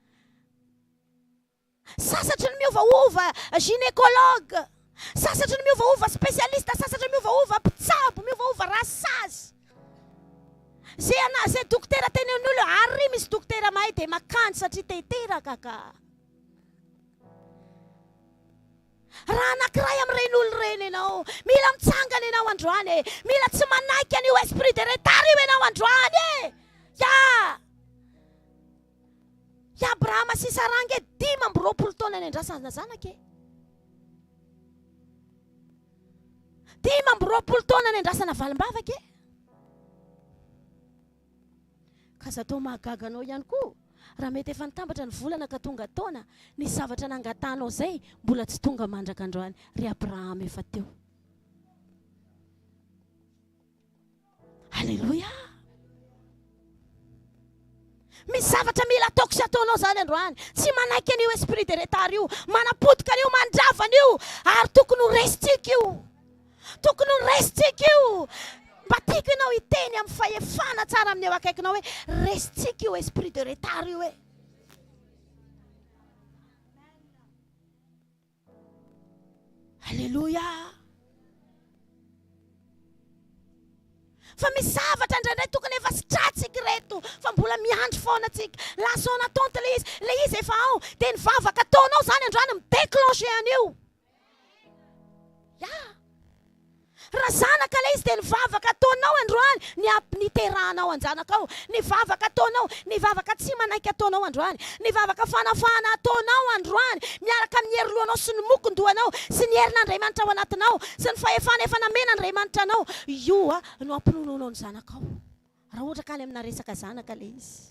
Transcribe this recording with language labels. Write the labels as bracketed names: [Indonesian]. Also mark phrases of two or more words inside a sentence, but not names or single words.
[Malagasy] Sasatry ny miovaova gynécologue, sasatry ny miovaova spesialista, sasatry ny miovaova mpitsabo, miovaova rasazy. Zay dokotera tenen'olo ary misy dokotera mahay dia makanjo satria te-teraka ka. Raha anankiray amin'ireny olo ireny ianao, mila mitsangana ianao androany, mila tsy manaiky an'io [French] esprit de retard [Malagasy] io ianao androany. I Abrahama sy Sara nge 5 taona ny andrasana zanaka. 5 taona ny andrasana valim-bavaka. Ka zatao mahagaga anao ihany koa. Raha mety efa nitambatra ny volana ka tonga taona, ny zavatra nangatanao zay mbola tsy tonga mandraka androany. Ry Abrahama efa teo. Halleluja! Misy zavatra mila ataoko sy ataonao zany androany. Tsy manaiky an'io [French] esprit de retard [Malagasy] io, manapotika an'io, mandravana io, ary tokony ho resitsika io. Tokony ho resitsika io. mba tiako ianao iteny amin'ny fahefana tsara amin'ny eo akaikinao hoe resitsika io [French] esprit de retard [Malagasy] io hoe. Halleluja. Fa misy zavatra indraindray tokony efa sitratsika reto fa mbola miandry foana tsika. [French] La son attente [Malagasy] le izy efa ao dia ny vavaka ataonao zany androany midéclenché an'io. Raha zanaka le izy dia ny vavaka ataonao androany ny teranao anjanakao, ny vavaka ataonao, ny vavaka tsy manaiky ataonao androany, ny vavaka fanafana ataonao androany miaraka amin'ny hery-lohanao sy ny mokondohanao sy ny herin'Andriamanitra ao anatinao sy ny fahefana efa namen'Andriamanitra anao, io no ampinonoanao ny zanakao raha ohatra ka le amina resaka zanaka le izy.